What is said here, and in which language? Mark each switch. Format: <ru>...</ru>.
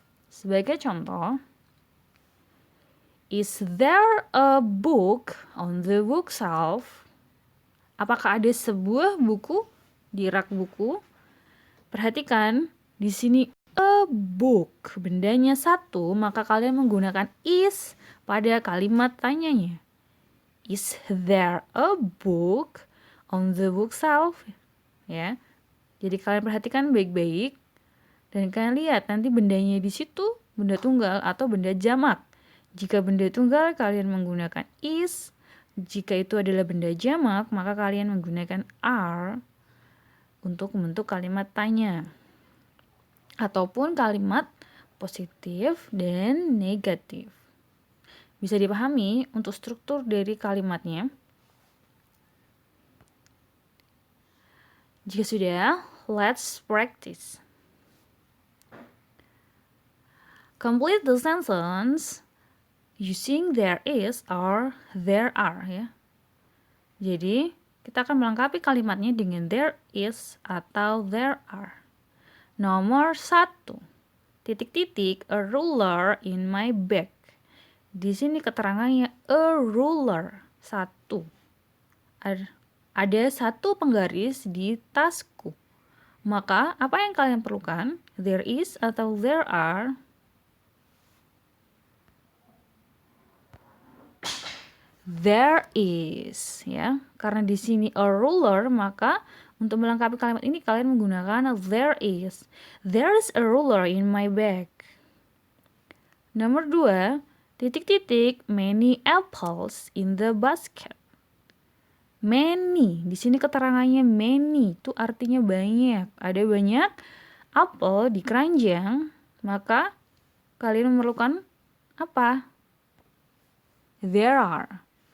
<id>Sebagai contoh,</id> <en>is there a book on the bookshelf?</en> <id>Apakah ada sebuah buku di rak buku? Perhatikan, di sini a book, bendanya satu, maka kalian menggunakan is pada kalimat tanyanya.</id> <en>Is there a book on the bookshelf?</en> <id>Ya. Jadi kalian perhatikan baik-baik dan kalian lihat nanti bendanya di situ benda tunggal atau benda jamak. Jika benda tunggal kalian menggunakan is, jika itu adalah benda jamak maka kalian menggunakan are untuk membentuk kalimat tanya ataupun kalimat positif dan negatif. Bisa dipahami untuk struktur dari kalimatnya. Jika sudah,</id> <en>let's practice. Complete the sentence using there is or there are ya.</en> <id>Jadi, kita akan melengkapi kalimatnya dengan there is atau there are. Nomor 1. Titik-titik a ruler in my bag. Di sini keterangannya a ruler, 1. Ada satu penggaris di tasku. Maka, apa yang kalian perlukan?</id> <en>There is atau there are? There is, ya.</en> <id>Karena di sini a ruler, maka untuk melengkapi kalimat ini kalian menggunakan there is.</id> <en>There is a ruler in my bag.</en> <id>Nomor 2, titik-titik</id> <en>many apples in the basket.</en> <id>Many, di sini keterangannya many, itu artinya banyak. Ada banyak apel di keranjang, maka kalian memerlukan apa?</id> <en>There are.</en>